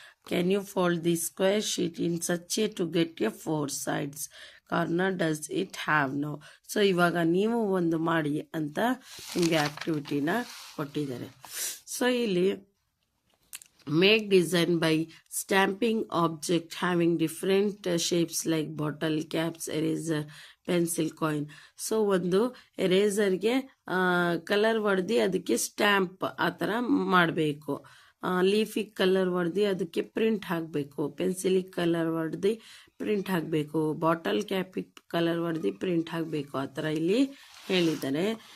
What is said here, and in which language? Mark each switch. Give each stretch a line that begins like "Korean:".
English: Can you fold the square sheet in such a to get a 4 sides corner does it have no.
Kannada: So ಇವಾಗ ನೀವು ಒಂದು ಮಾಡಿ ಅಂತ ನಿಮಗೆ ಆ್ಯಕ್ಟಿವಿಟಿನ ಕೊಟ್ಟಿದ್ದಾರೆ. ಸೊ ಇಲ್ಲಿ
English: make design by stamping object having different shapes like bottle, caps, eraser, pencil, coin.
Kannada: So ಒಂದು ಎರೇಸರ್ಗೆ colour ಹೊಡೆದು ಅದಕ್ಕೆ ಸ್ಟ್ಯಾಂಪ್ ಆ ಥರ ಮಾಡಬೇಕು. ಲೀಫಿಗೆ ಕಲರ್ ಹೊಡೆದು ಅದಕ್ಕೆ ಪ್ರಿಂಟ್ ಹಾಕಬೇಕು. ಪೆನ್ಸಿಲಿಗೆ ಕಲರ್ ಹೊಡೆದು ಪ್ರಿಂಟ್ ಹಾಕಬೇಕು. ಬಾಟಲ್ ಕ್ಯಾಪಿಗೆ ಕಲರ್ ಹೊಡೆದು ಪ್ರಿಂಟ್ ಹಾಕಬೇಕು. ಆ ಥರ ಇಲ್ಲಿ ಹೇಳಿದ್ದಾರೆ.